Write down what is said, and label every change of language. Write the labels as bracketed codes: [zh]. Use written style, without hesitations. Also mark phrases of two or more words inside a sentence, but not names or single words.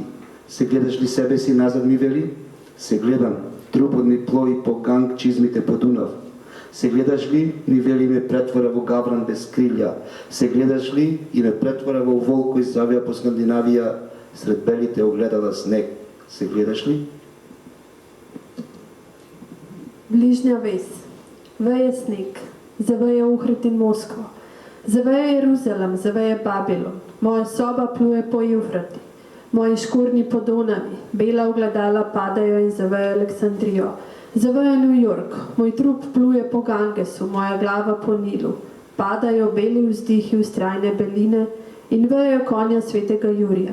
[mk] Се гледаш ли себе си назад, ми вели? Се гледам. Трупот ми плови по Ганг, чизмите по Дунав. Се гледаш ли, ми вели ме претвора во гавран без крилја. Се гледаш ли и ме претвора во волк кој завија по Скандинавија сред белите огледала снег. Се гледаш ли? [sl] Bližnja ves, veje sneg, zaveje Uhrid in Moskva, zaveje Jeruzalem, zaveje Babilon, moja soba pluje po Eufrati, moji škornji po Donavi, bela ogledala padajo in zaveje Aleksandrijo, zaveje New York, moj trup pluje po Gangesu, moja glava po Nilu, padajo beli vzdihi vztrajne beline in vejo konja svetega Jurija.